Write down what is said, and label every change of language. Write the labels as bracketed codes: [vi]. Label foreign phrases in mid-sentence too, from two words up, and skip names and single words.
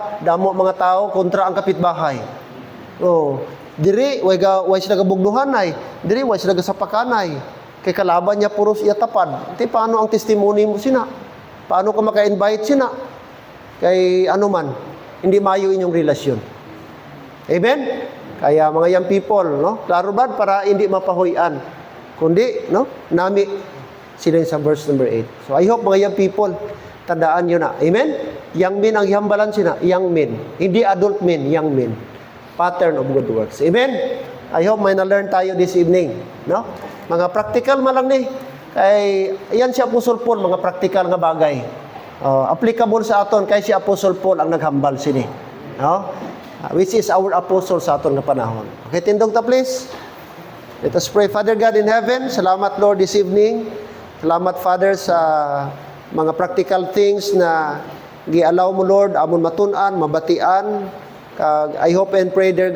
[hil] Damo mga tao kontra ang kapitbahay. Oh, diri way sila gabugnuhan ay. Diri way sila gasapakanay. Kay kalaban niya puros iya tapad. Ti paano ang testimony mo sina? Paano ka maka-invite sina? Kay ano man, hindi mayo inyong relasyon. Amen? Kaya mga [en] young people, [hil] no? Klaro ba para hindi mapahuyan. Kundi, no? Nami sila sa verse number 8. [en] So I hope mga young people, [hil] tandaan nyo na. Amen? [en] Young men [hil] ang ihambalan sila. [en] Young men. Hindi adult men, young men. Pattern of good works. Amen? I hope [hil] may na-learn tayo [en] this evening. [hil] No? Mga practical man lang ni. Kay, yan si Apostle Paul, mga practical nga bagay. Applicable sa aton, kay si Apostle Paul ang naghambal sini. No? [en] Which is our apostle [hil] sa aton nga panahon. Okay, tindog ta please. [en] Let us pray. Father God in heaven, salamat Lord this evening. [hil] Salamat Father sa mga [en] practical things [hil] na gi-allow mo Lord, amon matun-an, mabatian. [en] I hope and pray dear God,